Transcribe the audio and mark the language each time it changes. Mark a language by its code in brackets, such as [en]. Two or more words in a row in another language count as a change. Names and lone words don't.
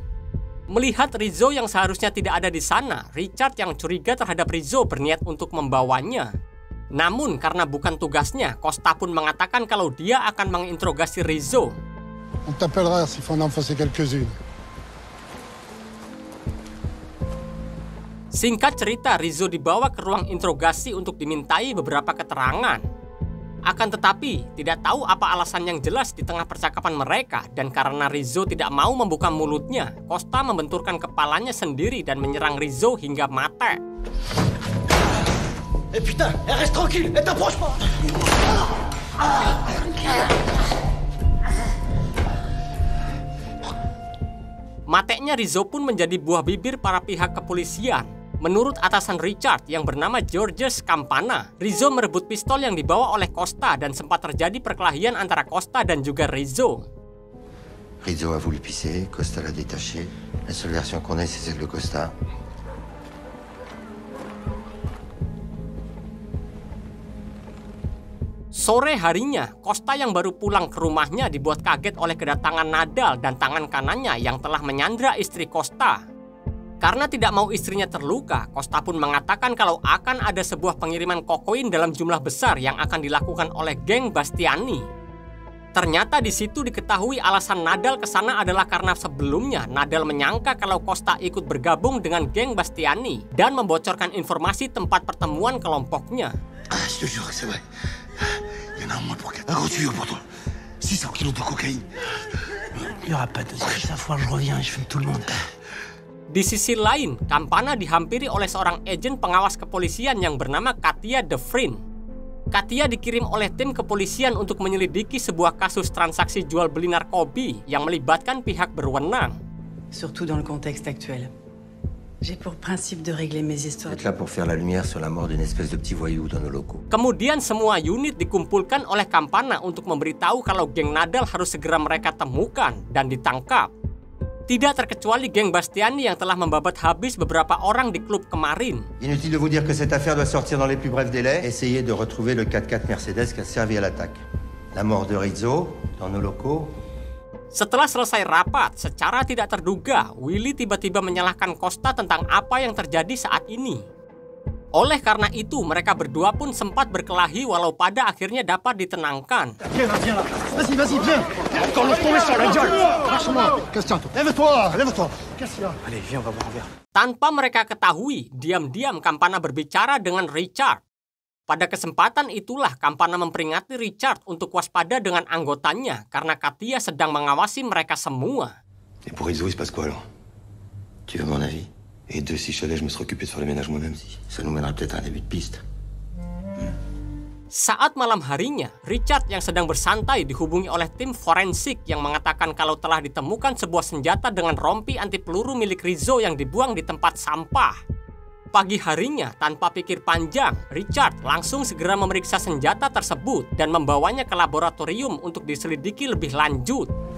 [id] Melihat Rizzo yang seharusnya tidak ada di sana, Richard yang curiga terhadap Rizzo berniat untuk membawanya. Namun karena bukan tugasnya, Costa pun mengatakan kalau dia akan menginterogasi Rizzo. [fr] On t'appellera s'il faut en enfoncer quelques-unes. [id] Singkat cerita, Rizzo dibawa ke ruang interogasi untuk dimintai beberapa keterangan. Akan tetapi, tidak tahu apa alasan yang jelas di tengah percakapan mereka, dan karena Rizzo tidak mau membuka mulutnya, Costa membenturkan kepalanya sendiri dan menyerang Rizzo hingga mati. [fr] Eh putain, reste tranquille, t'approche pas. [id] Mateknya Rizzo pun menjadi buah bibir para pihak kepolisian. Menurut atasan Richard yang bernama Georges Campana, Rizzo merebut pistol yang dibawa oleh Costa dan sempat terjadi perkelahian antara Costa dan juga Rizzo. [fr] Rizzo a voulu pisser, Costa l'a détaché. La seule version qu'on ait, c'est celle de Costa. [id] Sore harinya, Costa yang baru pulang ke rumahnya dibuat kaget oleh kedatangan Nadal dan tangan kanannya yang telah menyandra istri Costa. Karena tidak mau istrinya terluka, Costa pun mengatakan kalau akan ada sebuah pengiriman kokain dalam jumlah besar yang akan dilakukan oleh geng Bastiani. Ternyata di situ diketahui alasan Nadal ke sana adalah karena sebelumnya Nadal menyangka kalau Costa ikut bergabung dengan geng Bastiani dan membocorkan informasi tempat pertemuan kelompoknya. [fr] Ah, je te jure que c'est vrai. Il y en a un moins pour 4. Un gros tuyau pour toi. 600 kilos de cocaïne. Il n'y aura pas de stress à fois, je reviens et je fume tout le monde. [id] Di sisi lain, Campana dihampiri oleh seorang agen pengawas kepolisian yang bernama Katia De Vriend. Katia dikirim oleh tim kepolisian untuk menyelidiki sebuah kasus transaksi jual beli narkoba yang melibatkan pihak berwenang. [fr] Surtout dans le contexte actuel. J'ai pour principe de régler mes histoires. Être là pour faire la lumière sur la mort d'une espèce de petit voyou dans nos locaux. [id] Kemudian semua unit dikumpulkan oleh Campana untuk memberitahu kalau geng Nadal harus segera mereka temukan dan ditangkap. Tidak terkecuali geng Bastiani yang telah membabat habis beberapa orang di klub kemarin. [fr] Inutile de vous dire que cette affaire doit sortir dans les plus brefs délais. Essayez de retrouver le 4x4 Mercedes qui a servi à l'attaque. La mort de Rizzo dans nos locaux. [id] Setelah selesai rapat, secara tidak terduga, Willy tiba-tiba menyalahkan Costa tentang apa yang terjadi saat ini. Oleh karena itu, mereka berdua pun sempat berkelahi walau pada akhirnya dapat ditenangkan. [fr] Viens là. Vas-y, viens. Encore laisse tomber sur la gueule. Lâche-moi. Casse-toi. Lève-toi. Qu'est-ce qu'il y a? Allez, viens, on va boire un verre. [id] Tanpa mereka ketahui, diam-diam Campana berbicara dengan Richard. Pada kesempatan itulah Campana memperingati Richard untuk waspada dengan anggotanya karena Katia sedang mengawasi mereka semua. [fr] Et pour Rizzo, il se passe quoi alors? Tu veux mon avis? Et de si je savais, je me serais occupé de faire le ménage moi-même. Ça nous mènera peut-être à un début de piste. [id] Saat malam harinya, Richard yang sedang bersantai dihubungi oleh tim forensik yang mengatakan kalau telah ditemukan sebuah senjata dengan rompi anti peluru milik Rizzo yang dibuang di tempat sampah. Pagi harinya, tanpa pikir panjang, Richard langsung segera memeriksa senjata tersebut dan membawanya ke laboratorium untuk diselidiki lebih lanjut.